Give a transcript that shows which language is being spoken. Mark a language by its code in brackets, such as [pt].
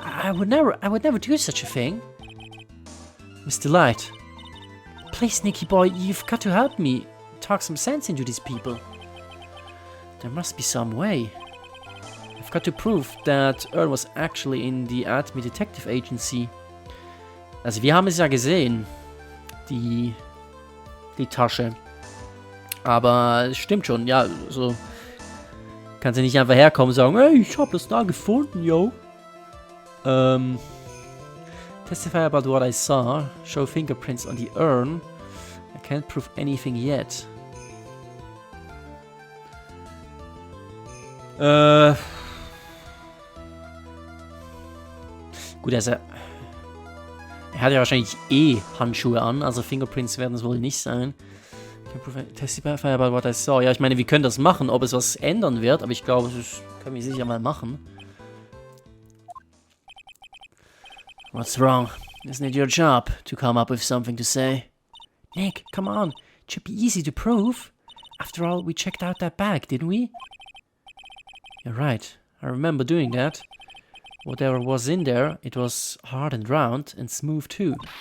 [en] I would never do such a thing. Mr. Light. Please, Nicky boy, you've got to help me talk some sense into these people. There must be some way. I've got to prove that Earl was actually in the Acme Detective Agency. [de] Also wir haben es ja gesehen, die Tasche. Aber es stimmt schon, ja, so kannst du nicht einfach herkommen und sagen, hey, ich hab das da gefunden, yo. [en] Testify about what I saw, show fingerprints on the urn. I can't prove anything yet. [de] Gut, also er hat ja wahrscheinlich Handschuhe an, also Fingerprints werden es wohl nicht sein. [en] Testify about what I saw. [de] Ja, ich meine, wir können das machen, ob es was ändern wird, aber ich glaube, das können wir sicher mal machen. [en] What's wrong? Isn't it your job to come up with something to say? Nick, come on. It should be easy to prove. After all, we checked out that bag, didn't we? You're right. I remember doing that. Whatever was in there, it was hard and round and smooth too.